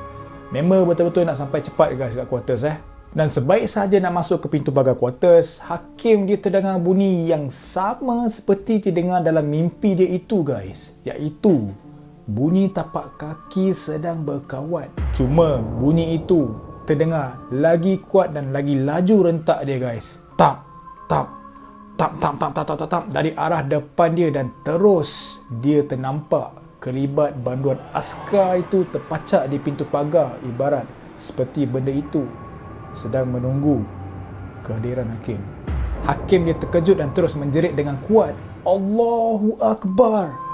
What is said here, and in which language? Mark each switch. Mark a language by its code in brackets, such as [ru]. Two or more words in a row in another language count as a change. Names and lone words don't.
[ms] Member betul-betul nak sampai cepat guys kat quarters Dan sebaik sahaja nak masuk ke pintu pagar quarters, Hakim dia terdengar bunyi yang sama seperti didengar dalam mimpi dia itu guys. Iaitu bunyi tapak kaki sedang berkawat. Cuma bunyi itu terdengar lagi kuat dan lagi laju rentak dia guys. Tap, tap, tap, tap, tap, tap, tap, tap dari arah depan dia dan terus dia ternampak kelibat banduan askar itu terpacak di pintu pagar ibarat seperti benda itu sedang menunggu kehadiran Hakim. Hakim dia terkejut dan terus menjerit dengan kuat, [ar] الله أكبر.